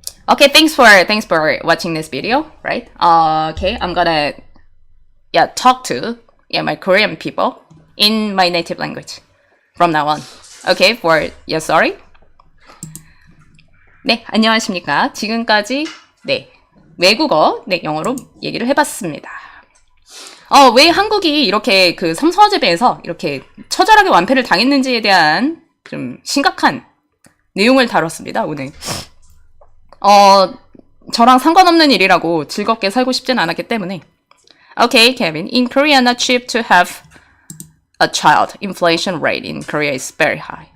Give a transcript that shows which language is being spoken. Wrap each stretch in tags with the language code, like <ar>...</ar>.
<en>Okay, thanks for watching this video, right? Okay, I'm gonna talk to my Korean people in my native language from now on. Okay, sorry.</en> <ko>네, 안녕하십니까? 지금까지 외국어 영어로 얘기를 해봤습니다. 왜 한국이 이렇게 그 삼성화재배에서 이렇게 처절하게 완패를 당했는지에 대한 좀 심각한 내용을 다뤘습니다, 오늘. 저랑 상관없는 일이라고 즐겁게 살고 싶진 않았기 때문에.</ko> <en>Okay, Kevin. In Korea, not cheap to have a child. Inflation rate in Korea is very high.</en>